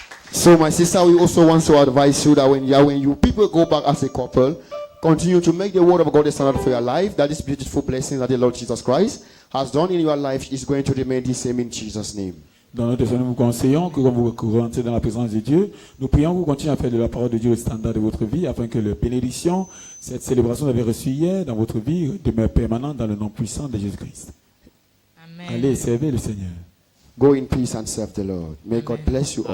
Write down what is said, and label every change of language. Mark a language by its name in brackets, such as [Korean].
[English] So my sister, we also want to advise you that when you people go back as a couple, continue to make the word of God the standard for your life. That is beautiful blessing that the Lord Jesus Christ has done in your life is going to remain the same in Jesus' name. [French] Dans notre Seigneur, nous vous conseillons que quand vous rentrez dans la présence de Dieu, nous prions que vous continuez à faire de la parole de Dieu le standard de votre vie, afin que la bénédiction, cette célébration que vous avez reçue hier dans votre vie, demeure permanente dans le nom puissant de Jésus-Christ. Amen. Allez, servez le Seigneur. [English] Go in peace and serve the Lord. May God bless you all.